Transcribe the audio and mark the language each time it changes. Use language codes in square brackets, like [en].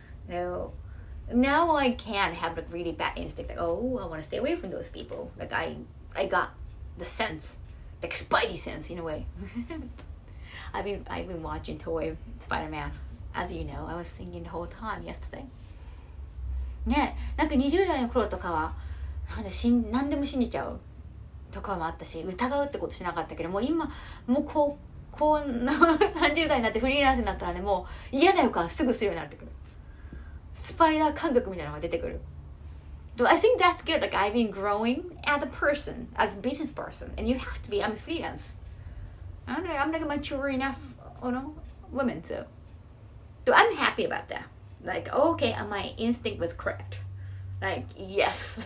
[en] Now I can have like really bad instinct, like, oh, I want to stay away from those people. Like I got the sense, like spidey sense in a way. I've been watching Toy Spider-Man, as you know. I was singing the whole time yesterday. [ja] ね、なんか20代の頃とかは何でも信じちゃうとかもあったし、疑うってことしなかったけど、もう今もうこう30代になってフリーランスになったらね、もう嫌な予感すぐするようになってくる。スパイダー感覚みたいなのが出てくる。 [en] So I think that's good. Like I've been growing as a person, as a business person, and you have to be. I'm a freelance. I'm like a mature enough, woman. So I'm happy about that. Like, okay, my instinct was correct. Like, yes.